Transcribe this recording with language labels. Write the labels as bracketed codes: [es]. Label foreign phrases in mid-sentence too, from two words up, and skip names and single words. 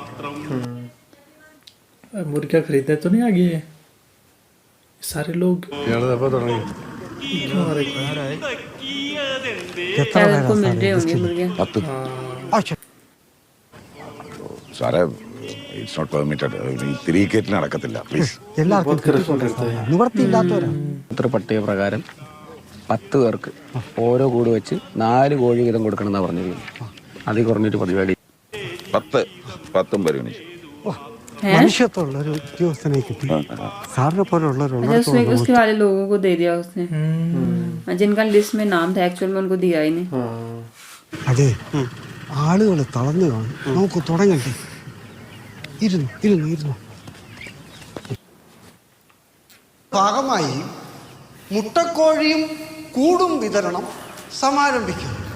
[hi] मुर्गियाँ खरीदने तो नहीं आ गए हैं सारे लोग [ml] ഇയാള് എപ്പോ തുടങ്ങി? [hi] क्यों आ रहे शायद उनको मिल रहे होंगे मुर्गियाँ 10. [en] സാറേ it's not permitted. [ml] ഈ 3 കേറ്റിൽ നടക്കത്തില്ല പ്ലീസ്. [hi] बहुत करप्शन करते हैं [ml] ഇത്ര പട്ടിക പ്രകാരം 10 പേർക്ക് ഓരോ കൂട് വെച്ച് 4 കോഴി വീതം കൊടുക്കണമെന്നാണ് പറഞ്ഞിരിക്കുന്നത്. അതിൽ കുറഞ്ഞൊരു പരിപാടി 10 പരിഗണിച്ചു. മനുഷ്യത്വമുള്ള ഒരു ഉദ്യോഗസ്ഥനെ കിട്ടി. സാറിനെ പോലുള്ളവരുള്ള [hi] अच्छा उसमें उसके वाले लोगों को दे दिया उसने जिनका लिस्ट में नाम था एक्चुअल में उनको दिया ही नहीं [ml] അതെ ആളുകൾ തളർന്നു കാണും. നമുക്ക് തുടങ്ങണ്ടേ? ഇരുന്നു ഭാഗമായി മുട്ടക്കോഴിയും കൂടും വിതരണം സമാരംഭിക്കും.